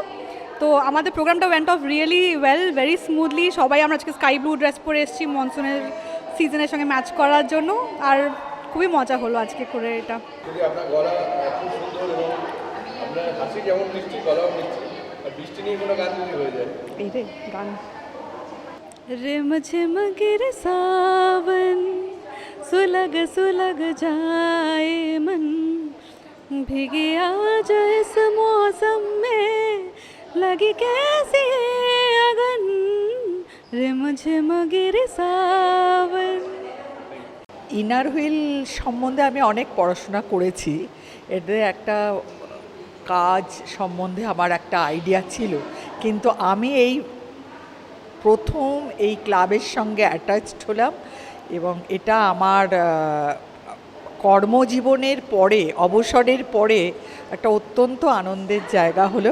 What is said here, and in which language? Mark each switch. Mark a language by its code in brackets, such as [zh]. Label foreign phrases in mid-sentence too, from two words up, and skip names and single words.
[bn] তো আমাদের প্রোগ্রামটা [en] went off really well, very smoothly. [bn] সবাই আমরা আজকে [en] sky blue [bn] ড্রেস পরে এসেছি মনসুনের সিজনের সঙ্গে ম্যাচ করার জন্য, আর খুবই মজা হলো আজকে করে এটা। আপনার গলা খুব সুন্দর এবং আপনার হাসি যেমন মিষ্টি, গলাও মিষ্টি, আর বৃষ্টি নিয়ে কোনো গান যদি হয়ে যায়। এই রে গান। [hi] रिमझिम गिरे सावन, सुलग सुलग जाए मन, भीगे आज इस मौसम में, लगी कैसी अगन, रिमझिम गिरे सावन। [bn] ইনার হুইল সম্বন্ধে আমি অনেক পড়াশোনা করেছি, এদের একটা কাজ সম্বন্ধে আমার একটা আইডিয়া ছিল, কিন্তু আমি এই প্রথম এই ক্লাবের সঙ্গে অ্যাটাচড হলাম, এবং এটা আমার কর্মজীবনের পরে, অবসরের পরে একটা অত্যন্ত আনন্দের জায়গা হলো।